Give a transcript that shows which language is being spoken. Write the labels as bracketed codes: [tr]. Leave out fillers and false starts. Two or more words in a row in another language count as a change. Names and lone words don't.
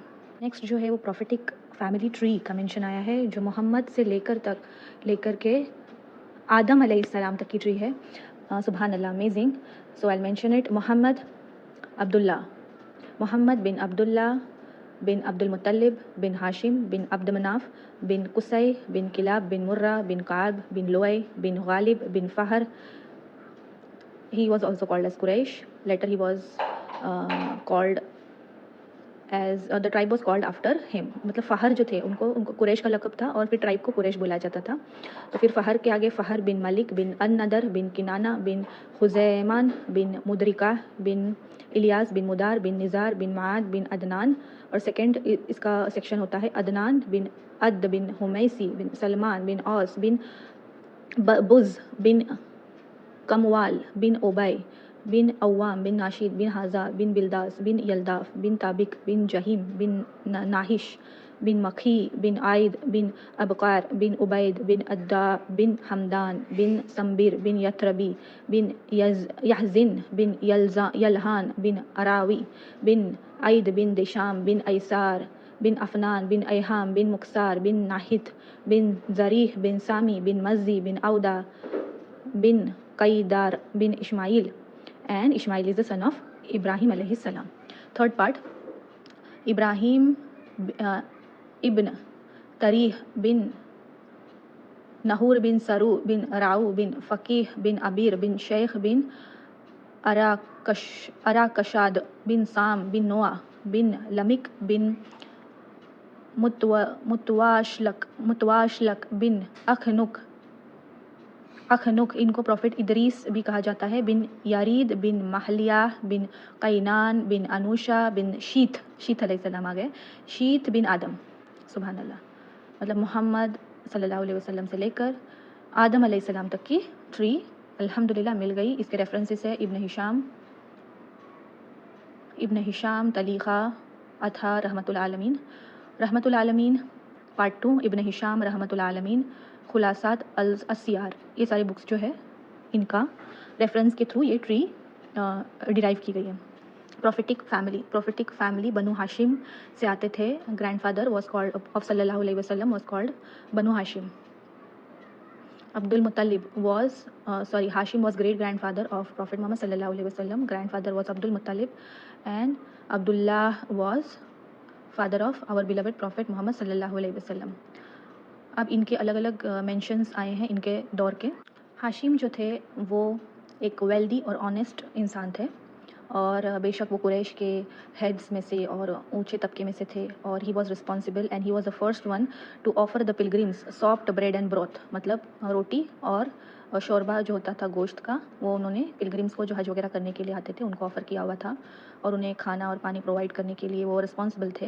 [hi] नेक्स्ट जो है वो [en] prophetic family tree [hi] का मेंशन आया है, जो मोहम्मद से लेकर के आदम अलैहिस्सलाम तक की ट्री है। [ar] سبحان الله, [en] Amazing. So I mention it. मोहम्मद बिन अब्दुल्ला बिन अब्दुल मुत्तलिब बिन हाशिम बिन अब्द मनाफ बिन कुसै बिन किलाब बिन मुर्रा बिन काब बिन लोई बिन गालिब बिन फ़हर। He was also called as Quraysh. Later he was called as the tribe was called after him. [hi] मतलब फ़हर जो थे, उनको कुरैश का लक़ब था और फिर ट्राइब को कुरैश बोला जाता था। तो फिर फ़हर के आगे फ़हर बिन मलिक बिन अन-नदर बिन किनाना बिन खुज़ैमान बिन मुदरिका बिन इलियास बिन मुदार बिन निज़ार बिन माद बिन अदनान। और सेकंड इसका सेक्शन होता है अदनान बिन अद बिन हुमैसी बिन सलमान बिन औस बिन बुज़ बिन कमवाल बिन ओबै बिन अव्वाम बिन नाशिद बिन हाजा बिन बिलदास बिन यल्दाफ बिन ताबिक बिन जहीम बिन नाहिश बिन मखी बिन आइद बिन अबकार बिन उबैद बिन अद्दा बिन हमदान बिन संबिर बिन यथरबी बिन यहजिन बिन यलहान बिन अरावी बिन आइद बिन दिशाम बिन ऐसार बिन अफनान बिन ऐहाम बिन मुक्सार बिन नाहिद बिन जरीह बिन सामी बिन मज़ी बिन औदा बिन Qaidar bin Ishmael, [en] and Ishmael is the son of Ibrahim alayhi salam. Third part, Ibrahim ibn Tarih bin Nahur bin Saru bin Ra'u bin Faqih bin Abir bin Sheikh bin [hi] Arakashad bin Sam bin Noah bin Lamik bin Mutwashlak bin अखनुक, इनको प्रॉफिट इदरीस भी कहा जाता है, बिन यारीद बिन महलिया बिन कैनान बिन अनुशा बिन शीत अलैहिस्सलाम आ गए, शीत बिन आदम। [ar] سبحان الله. [hi] मतलब मोहम्मद [ar] صلى الله عليه وسلم [hi] से लेकर आदम अलैहिस्सलाम तक की ट्री अल्हम्दुलिल्लाह मिल गई। इसके रेफरेंसेस है इब्न हिशाम तलीखा अथा रहमतुल आलमीन पार्ट 2, इब्न हिशाम रहमतुल आलमीन, खुलासात अल-असियार। ये सारी बुक्स जो है, इनका रेफरेंस के थ्रू ये ट्री डिराइव की गई है। [en] prophetic family [hi] बनु हाशिम से आते थे। [en] Grandfather was called of [ar] صلى الله عليه وسلم [en] was called Banu Hashim. Abdul Muttalib was Hashim was great grandfather of Prophet Muhammad [ar] صلى الله عليه وسلم. [en] Grandfather was Abdul Muttalib, and Abdullah was father of our beloved Prophet Muhammad [ar] صلى الله عليه وسلم. [hi] अब इनके अलग अलग मेंशंस आए हैं इनके दौर के। हाशिम जो थे वो एक वेल्दी और ऑनेस्ट इंसान थे, और बेशक वो कुरैश के हेड्स में से और ऊंचे तबके में से थे, और [en] he was responsible and he was the first one to offer the pilgrims soft bread and broth, [hi] मतलब रोटी और शोरबा जो होता था गोश्त का, वो उन्होंने पिलग्रिम्स को जो हज वगैरह करने के लिए आते थे उनको ऑफ़र किया हुआ था, और उन्हें खाना और पानी प्रोवाइड करने के लिए वो रिस्पॉन्सिबल थे।